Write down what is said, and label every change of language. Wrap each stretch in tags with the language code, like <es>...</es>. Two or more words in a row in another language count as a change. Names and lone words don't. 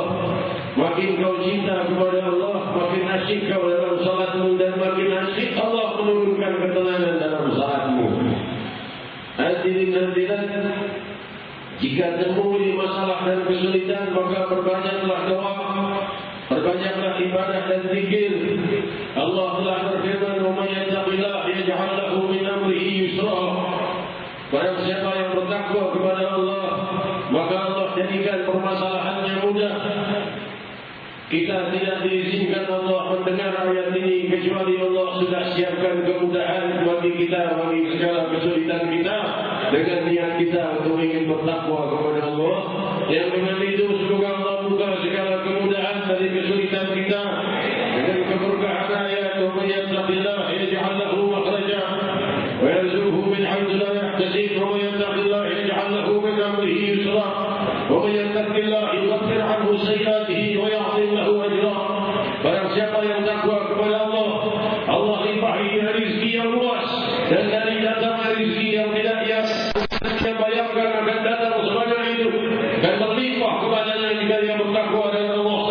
<id>Makin kau cinta kepada Allah, makin asyik kau dalam salatmu, dan makin asyik Allah menurunkan ketenangan dalam salatmu. Hadirin hadirat, jika temui masalah dan kesulitan, maka perbanyaklah doa, perbanyaklah ibadah dan zikir. Allah telah berfirman,</id> <ar>"ومن يتق الله يجعل له من أمره يسرا."</ar> <id>Barang siapa yang bertakwa kepada Allah, maka Allah jadikan permasalahannya mudah. Kita tidak diizinkan Allah mendengar ayat ini kecuali Allah sudah siapkan kemudahan bagi kita, bagi segala kesulitan kita, dengan niat kita untuk ingin bertakwa kepada Allah. Yang dengan itu semoga Allah buka segala kemudahan dari kesulitan kita dengan keberkahan ayat,</id> <ar>"ومن يتق الله يجعل له مخرجا ويرزقه من حيث لا يحتسب ومن يتق الله يجعل له من أمره يسرا ومن يتق الله يكفر عنه سيئاته ويعظم له أجرا."</ar> <id>Barang siapa yang takwa kepada Allah, Allah limpahi dia rezeki yang luas, dan dari datang rezeki yang tidak dia bayangkan akan datang sebanyak itu, dan berlimpah kepadanya jika dia bertakwa dengan Allah.</id>